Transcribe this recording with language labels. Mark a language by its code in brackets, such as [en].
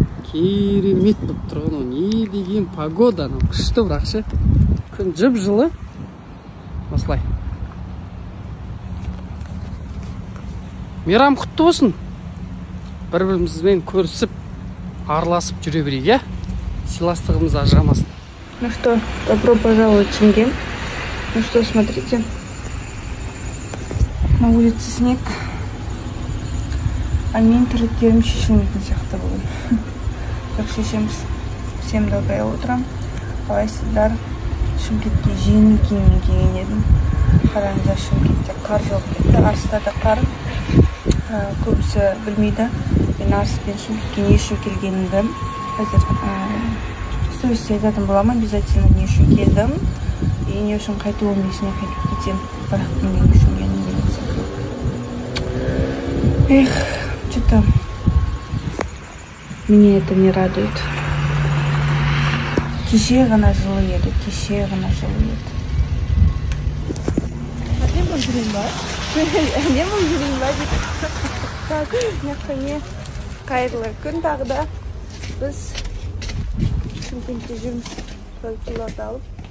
[kk] Керемет болып тұр. Не деген погода, күшті бірақ ше. Күн жып жылы. Осылай. Мейрам құтты болсын. Бір-бірімізбен көрісіп, араласып жүре берейік, я? Сыйластығымыз ажырамасын. [ru] Ну что, добро пожаловать в Шенген. Ну что, смотрите. На улице снег. [kk] А мен тірліктерім шешілмейтін сияқты бүгін. Так шешеміз. [ru] Всем доброе утро. [kk] Қалайсыздар? Шымкентке жеңіл киіммен келген едім. Қараңыздар, Шымкентте қар жауып кетті. Арыстарда қар. Көбісі білмейді. Мен Арыспен Шымкентке не үшін келгенімді. Қазір стористе айтатын боламын, обязательно не үшін келдім. И не үшін қайтуым есіне қайтып кетсем. Бірақ не үшін келдім деген сияқты. [ru] Эх, что-то меня это не радует. [kk] Кеше ғана жылы еді, кеше ғана жылы еді. Не бұл жүрейін ба? Не бұл жүрейін ба? Так, міне қайырлы күн тағы да. Біз Шымкентте жүрміз. Көлкілерді алып.